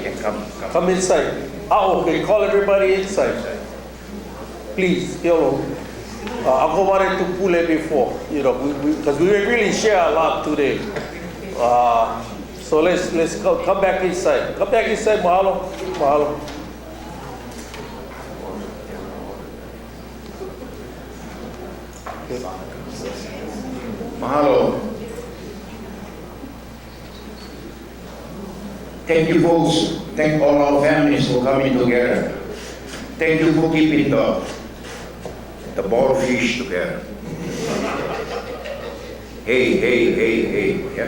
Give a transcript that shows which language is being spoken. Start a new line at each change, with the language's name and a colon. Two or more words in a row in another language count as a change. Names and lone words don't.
English: Yeah, come inside. Okay, call everybody inside. Please, Ako wanted to pull it before, because we really share a lot today. So let's come back inside. Come back inside, mahalo. Okay. Mahalo. Thank you, folks. Thank all our families for coming together. Thank you for keeping the ball fish together. Hey.